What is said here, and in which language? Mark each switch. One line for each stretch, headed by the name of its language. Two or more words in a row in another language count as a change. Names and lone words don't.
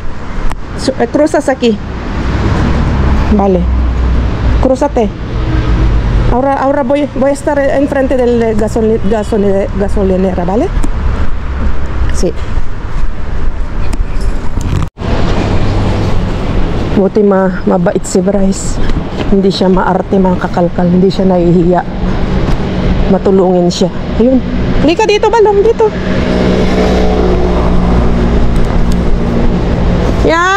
Spanish: Cruzas aquí. Vale. Crúzate. Ahora voy a estar enfrente del gasolinera, ¿vale? Sí.
Filipino: Buti mabait si Bryce. Hindi siya maarte, makakalkal. Hindi siya nahihiya. Matulungin siya. Ayun. Halika dito, Balong. Dito. Yan.